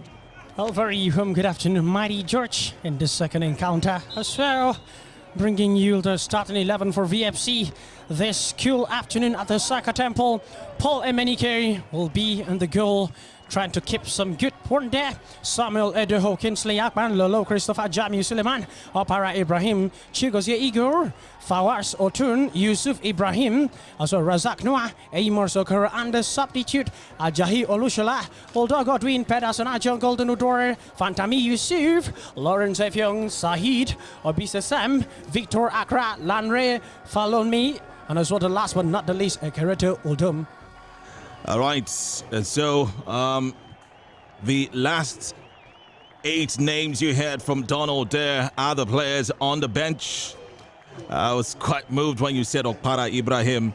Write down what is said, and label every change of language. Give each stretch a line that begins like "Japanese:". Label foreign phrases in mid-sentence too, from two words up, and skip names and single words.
English: Well, very good afternoon, Mighty George, in this second encounter as well. Bringing you the starting 11 for VFC this cool afternoon at the Soccer Temple. Paul Emenike will be in the goal, trying to keep some good point there. Samuel Edoho, Kinsley Akman, Lolo Christopher, Jamiu Suleiman, Opara Ibrahim, Chigozie Igor, Fawaz Otun, Yusuf Ibrahim, also Razak Noah, Eimor Sokor, and the substitute Ajahi Olushala, Oldo Godwin, Pedersen Ajong, Golden Udore, Fantami Yusuf, Lawrence Efyong, Sahid, Obisa Sam, Victor Akra, Lanre, Falonmi, and as well the last but not the least, Kereto Uldum. All right, so the last 8 names you heard from Donald there are the players on the bench. I was quite moved when you said Okpara Ibrahim.